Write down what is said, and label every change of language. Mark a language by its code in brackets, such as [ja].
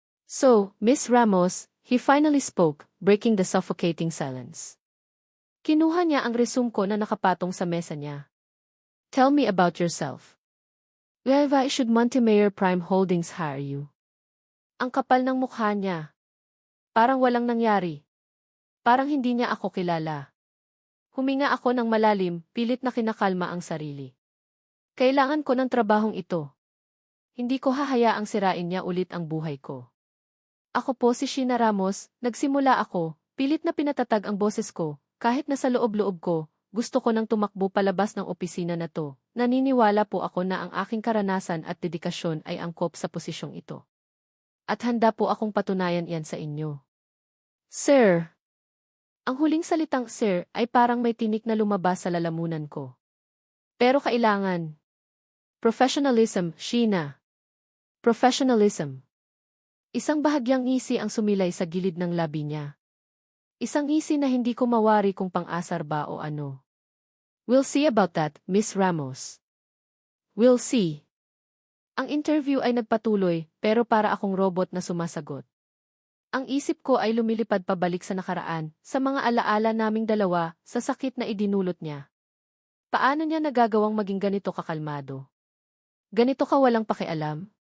[en] So, Miss Ramos, he finally spoke, breaking the suffocating silence. [tl] Kinuha niya ang resume ko na nakapatong sa mesa niya. [en] Tell me about yourself. Why should Montemayor Prime Holdings hire you? [tl] Ang kapal ng mukha niya. Parang walang nangyari. Parang hindi niya ako kilala. Huminga ako ng malalim, pilit na kinakalma ang sarili. Kailangan ko ng trabahong ito. Hindi ko hahayaang sirain niya ulit ang buhay ko. Ako po si Sheena Ramos, nagsimula ako, pilit na pinatatag ang boses ko, kahit nasa loob-loob ko, gusto ko nang tumakbo palabas ng opisina na to. Naniniwala po ako na ang aking karanasan at dedikasyon ay angkop sa posisyong ito. At handa po akong patunayan yan sa inyo. Sir. Ang huling salitang sir ay parang may tinik na lumabas sa lalamunan ko. Pero kailangan. [en] Professionalism, Sheena. Professionalism. [tl] Isang bahagyang ngisi ang sumilay sa gilid ng labi niya. Isang ngisi na hindi ko mawari kung pang-asar ba o ano. [en] We'll see about that, Miss Ramos. We'll see. [tl] Ang interview ay nagpatuloy, pero para akong robot na sumasagot. Ang isip ko ay lumilipad pabalik sa nakaraan, sa mga alaala naming dalawa, sa sakit na idinulot niya. Paano niya nagagawang maging ganito kakalmado? Ganito ka walang pakialam?